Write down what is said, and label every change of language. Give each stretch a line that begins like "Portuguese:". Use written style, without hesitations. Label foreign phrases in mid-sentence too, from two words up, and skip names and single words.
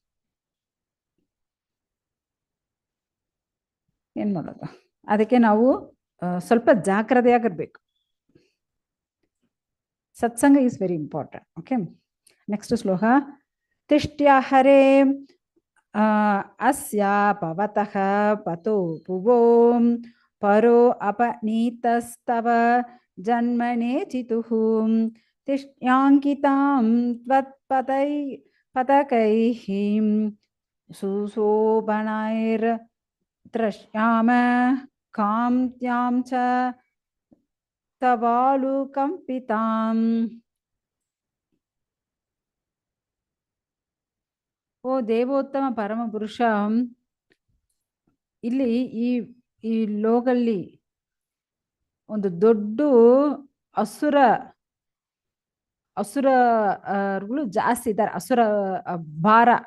Kannada: ಏನ್ ಮಾಡೋದು, ಅದಕ್ಕೆ ನಾವು ಸ್ವಲ್ಪ ಜಾಗ್ರತೆಯಾಗಿರ್ಬೇಕು.
English: ಸತ್ಸಂಗ is very important. OK, next
Sanskrit: ಶ್ಲೋಕ. ತಿಷ್ಟ್ಯ ಹರೇ ಅಸ್ಯ ಪವತಃ ಪತೋ ಪುವೋ ಪರೋ ಅಪನೀತಸ್ತವ ಜನ್ಮನೆ ಚಿತುಃ ತಿಷ್ಟ್ಯಾಂಕಿತಾಂ ತ್ವತ್ಪತೈ ಪತಕೈಃ ಸುಶೋಭನೈರ್ ದ್ರಶ್ಯಾಮ ಕಾಂತ್ಯಾಂ ಚ ತವಾಲು ಕಂಪಿತಾಂ.
Kannada: ಓ ದೇವೋತ್ತಮ ಪರಮ ಪುರುಷ, ಇಲ್ಲಿ ಈ ಲೋಕಲ್ಲಿ ಒಂದು ದೊಡ್ಡ ಅಸುರಗಳು ಜಾಸ್ತಿ ಇದ್ದಾರೆ, ಅಸುರ ಭಾರ.